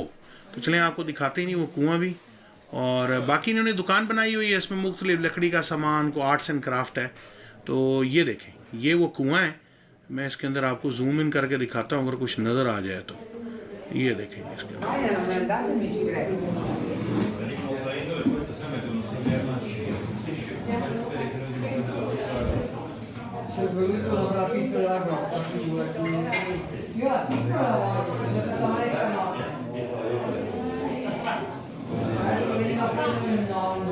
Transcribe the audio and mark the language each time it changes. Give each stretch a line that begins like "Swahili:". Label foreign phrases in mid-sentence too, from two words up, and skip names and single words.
Hindi: तो चलें आपको दिखाते ही नहीं वो कुआं भी। और बाकी इन्होंने दुकान बनाई हुई है, इसमें मुख्तलिफ लकड़ी का सामान को
English: arts and craft
Hindi: है। तो ये देखें, ये वो कुआं है। मैं इसके अंदर आपको
English: zoom in
Hindi: करके दिखाता हूँ अगर कुछ नज़र आ जाए तो। ये देखें इसके अंदर।
Italian: Io la piccola voglio, sono stata maestra no. Veniva a prendere il nonno.